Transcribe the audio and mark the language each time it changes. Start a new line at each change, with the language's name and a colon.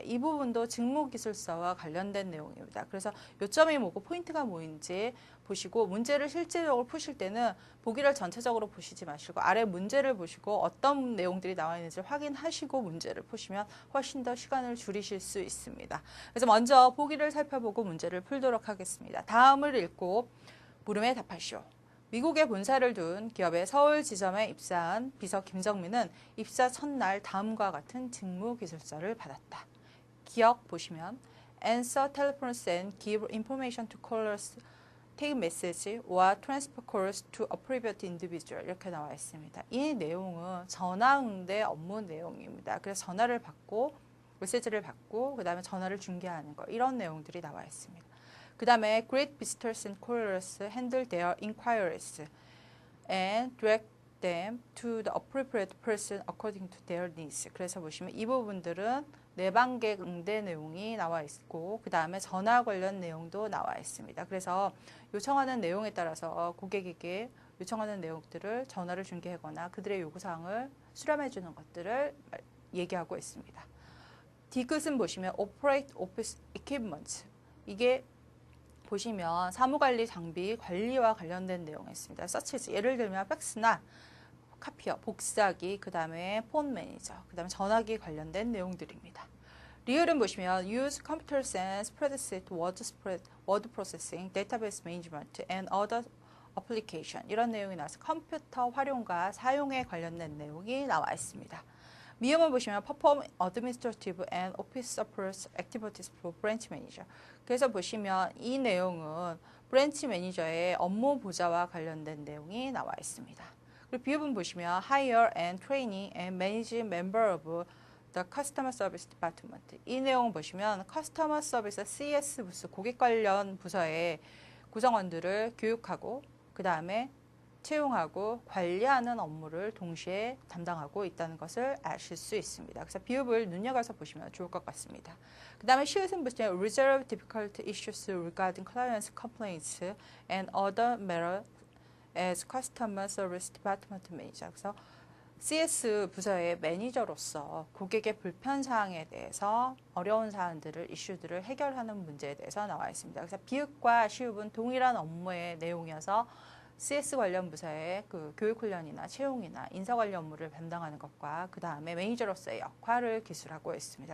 Korean: 이 부분도 직무기술서와 관련된 내용입니다. 그래서 요점이 뭐고 포인트가 뭐인지 보시고 문제를 실질적으로 푸실 때는 보기를 전체적으로 보시지 마시고 아래 문제를 보시고 어떤 내용들이 나와 있는지 확인하시고 문제를 푸시면 훨씬 더 시간을 줄이실 수 있습니다. 그래서 먼저 보기를 살펴보고 문제를 풀도록 하겠습니다. 다음을 읽고 물음에 답하시오. 미국에 본사를 둔 기업의 서울 지점에 입사한 비서 김정민은 입사 첫날 다음과 같은 직무기술서를 받았다. 기억 보시면
English: answer telephones and give information to callers, take message or transfer calls to appropriate individual
Korean: 이렇게 나와 있습니다. 이 내용은 전화응대 업무 내용입니다. 그래서 전화를 받고 메시지를 받고 그 다음에 전화를 중개하는 거 이런 내용들이 나와 있습니다.
English: 그 다음에 greet visitors and callers, handle their inquiries, and direct them to the appropriate person according to their needs.
Korean: 그래서 보시면 이 부분들은 내방객 응대 내용이 나와 있고 그 다음에 전화 관련 내용도 나와 있습니다. 그래서 요청하는 내용에 따라서 고객에게 요청하는 내용들을 전화를 중개하거나 그들의 요구사항을 수렴해 주는 것들을 얘기하고 있습니다. D끝은 보시면
English: operate office equipment.
Korean: 이게 보시면 사무관리 장비 관리와 관련된 내용이 있습니다. such 예를 들면 팩스나 카피어, 복사기, 그 다음에 폰 매니저, 그 다음에 전화기 관련된 내용들입니다. 리을은 보시면
English: use computers and spreadsheet, word processing, database management, and other application
Korean: 이런 내용이 나와서 컴퓨터 활용과 사용에 관련된 내용이 나와 있습니다. 미음을 보시면
English: perform administrative and office support activities for branch manager.
Korean: 그래서 보시면 이 내용은 브랜치 매니저의 업무 보좌와 관련된 내용이 나와 있습니다. 그리고 비읍은 보시면
English: hire and training and manage member of the customer service department.
Korean: 이 내용을 보시면 customer service CS 부서 고객 관련 부서의 구성원들을 교육하고 그 다음에 채용하고 관리하는 업무를 동시에 담당하고 있다는 것을 아실 수 있습니다. 그래서 비읍을 눈여겨서 보시면 좋을 것 같습니다. 그 다음에 시읒은 보시면
English: resolve difficult issues regarding clients' complaints and other matters as customer service department manager.
Korean: 그래서 CS 부서의 매니저로서 고객의 불편 사항에 대해서 어려운 사안들을 이슈들을 해결하는 문제에 대해서 나와 있습니다. 그래서 비읍과 시읒은 동일한 업무의 내용이어서 CS 관련 부서의 그 교육훈련이나 채용이나 인사 관련 업무를 담당하는 것과 그 다음에 매니저로서의 역할을 기술하고 있습니다.